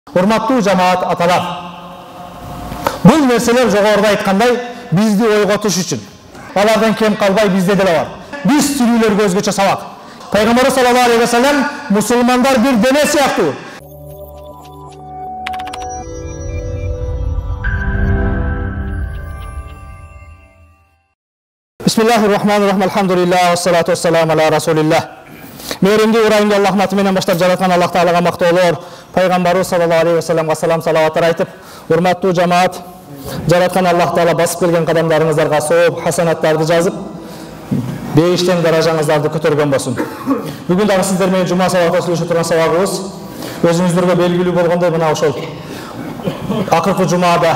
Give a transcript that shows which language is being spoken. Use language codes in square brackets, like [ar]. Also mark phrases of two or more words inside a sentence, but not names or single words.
[ky] Урматтуу жамаат аталар, бул нерселер жогоруда айткандай бизди ойготуш үчүн. Алардан кем калбай бизде деле бар. Биз тирүүлөргө өзгөчө сабак. Пайгамбар [ar] صلى الله عليه وسلم [ky] мусулмандар бир дене сыяктуу. [ar] بسم الله الرحمن الرحيم. الحمد لله والصلاة والسلام على رسول الله. [ky] Мейримдүү урайымды Аллахтын аты менен баштап жараткан Аллах Таалага мактоолор, пайгамбарыбыз [ar] صلى الله عليه وسلم [ky] салам салаваттар айтып, урматтуу жамаат, жараткан Аллах Таала басып келген кадамдарыңыздарга сооп, хасанаттарды жазып, бейиштен даражаңыздарды көтөргөн болсун. Бүгүн дагы сиздер менен жума сабакта сүйлөшө турган сабагыбыз өзүңүздөргө белгилүү болгондой мына ошол акыркы жумада